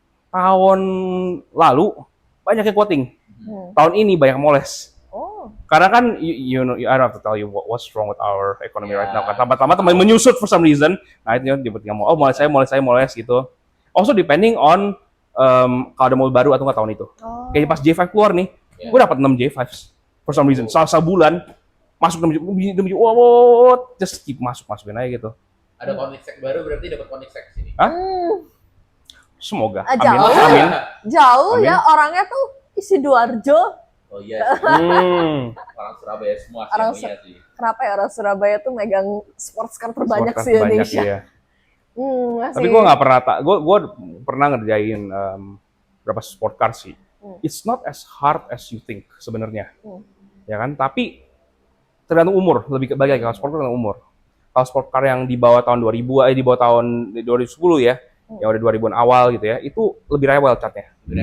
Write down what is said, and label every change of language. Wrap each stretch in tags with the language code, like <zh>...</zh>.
<id>Tahun lalu banyak yang quoting. Tahun ini banyak moles.</id> <en>Karena kan, you know, I don't have to tell you what's wrong with our economy right now. Kan tambah menyusut for some reason.</en> <id>Nah itu tiba-tiba mau, moles gitu. Also depending on kalau ada mobil baru atau nggak tahun itu. Kayak pas J5 keluar nih, gue dapat 6 J5 for some reason. Sebulan masuk 6 J5, just keep masukin aja gitu. Ada Koenigsegg baru, berarti dapat Koenigsegg sini. Hah? Semoga. Amin. Jauh ya, orangnya tuh Sidoarjo. Oh iya sih. Orang Surabaya semua sih. Kenapa ya orang Surabaya tuh megang sports car terbanyak di Indonesia? Iya. Tapi gue nggak pernah, gue pernah ngerjain berapa sport car sih.</id> <en>It's not as hard as you think sebenarnya, ya kan?</en> <id>Tapi tergantung umur, lebih baik kalau sport car tergantung umur. Kalau sport car yang di bawah tahun 2000, di bawah tahun 2010 ya, yang udah 2000-an awal gitu ya, itu lebih rewel catnya.</id>